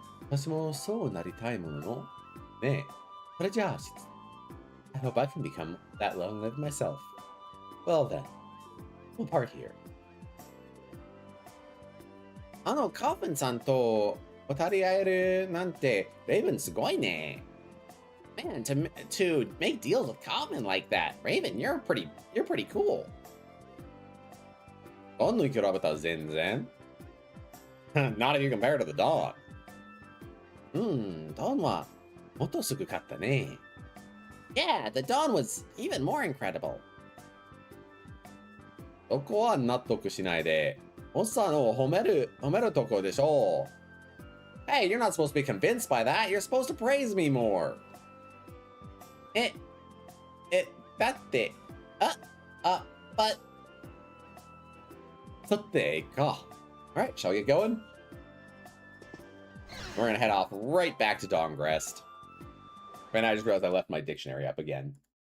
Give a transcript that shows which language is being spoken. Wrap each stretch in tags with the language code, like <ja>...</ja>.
<ja>私もそうなりたいもののねえ、それじゃあ</ja> <en>I hope I can become that long-lived myself. Well then, we'll part here.</en> <ja>カーフンさんと渡り合えるなんてレイブンすごいね。</ja> <en>Man, to make deals with Kaufman like that, Raven, you're pretty cool.</en> <ja>ドンに比べたら全然</ja> <en>Not if you compare to the Dawn.</en> <ja>ドンはもっとすごかったね。</ja> <en>Yeah, the Dawn was even more incredible.</en> <ja>そこは納得しないで。おっさんを褒めるとこでしょう。</ja> <en>Hey, you're not supposed to be convinced by that. You're supposed to praise me more.</en> <ja>だって、</ja> <en>but...</en> <ja>そってか。</ja> <en>Alright, shall we get going? We're gonna head off right back to Dongrest. And I just realized I left my dictionary up again.</en>